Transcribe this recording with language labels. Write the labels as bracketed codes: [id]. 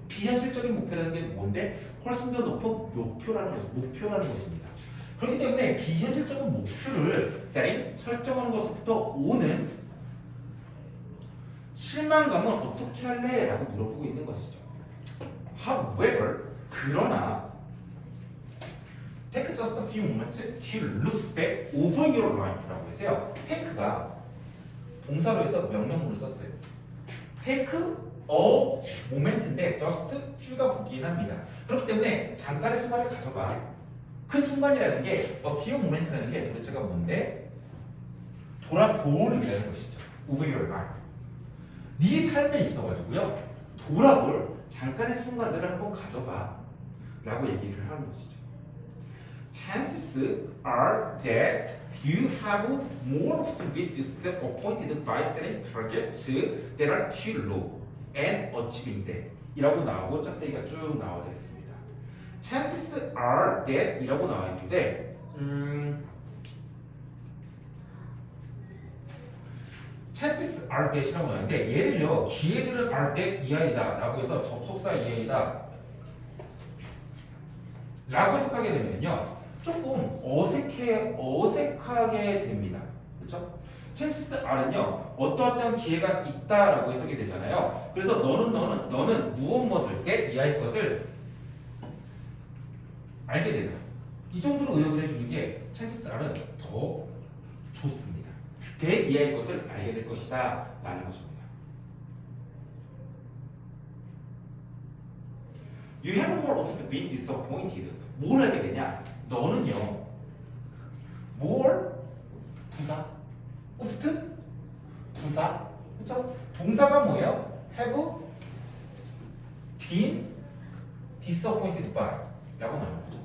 [ko] 비현실적인 목표라는 게 뭔데? 훨씬 더 높은 목표라는 것입니다. 그렇기 때문에 비현실적인 목표를 설정하는 것부터 오는 실망감은 어떻게 할래? 라고 물어보고 있는 것이죠. [en] However, [ko] 그러나 [en] take just a few moments to look back over your life [ko] 라고 해서요. take가 동사로 해서 명령문을 썼어요. take a moment인데 just few가 붙긴 합니다. 그렇기 때문에 잠깐의 순간을 가져봐. 그 순간이라는 게 a few moment라는 게 도대체가 뭔데? 돌아보는이라는 것이죠. [en] over your life. [ko] 네 삶에 있어가지고요. 돌아볼 잠깐의 순간들을 한번 가져봐 라고 얘기를 하는 것이죠. [en] Chances are that you have more to be disappointed by setting targets that are too low and achieving them [ko] 이라고 나오고 짝대기가 쭉 나와져 있습니다. [en] Chances are that [ko] 이라고 나와 있는데 chances are that이라고 나오는데 예를요 기회들은 are that 이하이다 라고 해서 접속사 이하이다 라고 해석하게 되면요 조금 어색하게 됩니다. 그렇죠? chances are는요 어떠한 기회가 있다라고 해석이 되잖아요. 그래서 너는 무엇을 that 이하의 것을 알게 되다. 이 정도로 의역을 해주는 게 chances are는 더 좋습니다. that 이하의 것을 알게 될 것이다 라는 것입니다. [en] You have more often been disappointed. [ko] 뭘 알게 되냐? 너는요 more 부사 often 부사 그렇죠? 동사가 뭐예요? [en] have been disappointed by [ko] 라고 나와요.